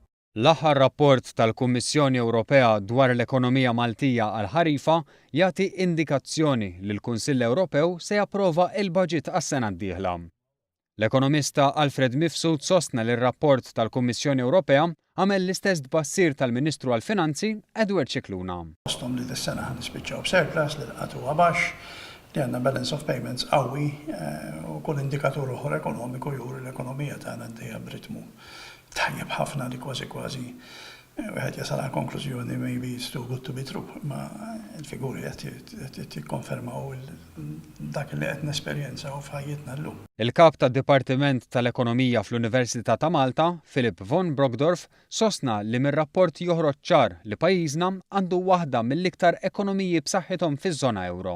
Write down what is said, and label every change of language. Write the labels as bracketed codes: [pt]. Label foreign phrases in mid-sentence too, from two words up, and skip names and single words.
[mt] L-aħħar rapport tal-Kummissjoni Ewropea dwar l-ekonomija Maltija għal-ħarifa jagħti indikazzjoni li l-Kunsill Ewropew se japprova l-baġit għas-sena d-dieħla. L-ekonomista Alfred Mifsud sostna li r-rapport tal-Kummissjoni Ewropea għamel l-istess tbassir tal-Ministru għall-Finanzi Edward Scicluna. Kostom li d-sena ħanispiċċaw b'surplus li l-qatu għabax, li għandna [en] balance of payments [mt] qawwi u kull indikatur oħra ekonomiku juri l-ekonomija tagħna għaddejja b'ritmu tajjeb ħafna li kważi wieħed jasal għal konklużjoni [en] maybe it's too good to be true, [mt] ma l-figuri qed jikkonfermaw dak li qed nesperjenzaw f'ħajjitna llum. Il-kap tad-Dipartiment tal-Ekonomija fl-Università ta' Malta, Philip von Brokdorf, sostna li mir-rapport joħroġ ċar li pajjiżna għandu waħda mill-iktar ekonomiji b'saħħithom fiż-żona euro.